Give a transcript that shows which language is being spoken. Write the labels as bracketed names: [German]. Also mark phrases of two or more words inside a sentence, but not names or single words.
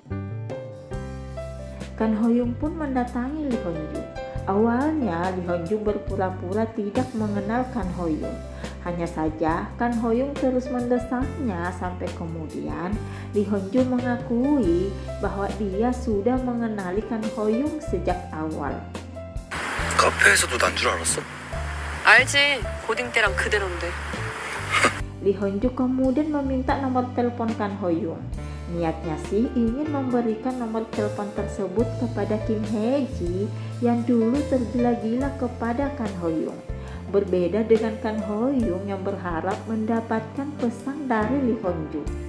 [Indonesian] Kan Ho Yung pun mendatangi Lee Hon Joo. Awalnya Lee Hon Joo berpura-pura tidak mengenal Kan Ho Yung. Hanya saja Kan Ho Yung terus mendesaknya sampai kemudian Lee Hon Joo mengakui bahwa dia sudah mengenali Kan Ho Yung sejak awal. [Korean] 카페에서도 난 줄 알았어? 알지. 고딩 때랑 그대로인데. [Indonesian] Lee Hon Joo kemudian meminta nomor telepon Kan Ho Yung. Niatnya sih ingin memberikan nomor telepon tersebut kepada Kim Hae Jin yang dulu tergila-gila kepada Kan Ho Yung. Berbeda dengan Kan Ho Yung yang berharap mendapatkan pesan dari Lee Hon Joo.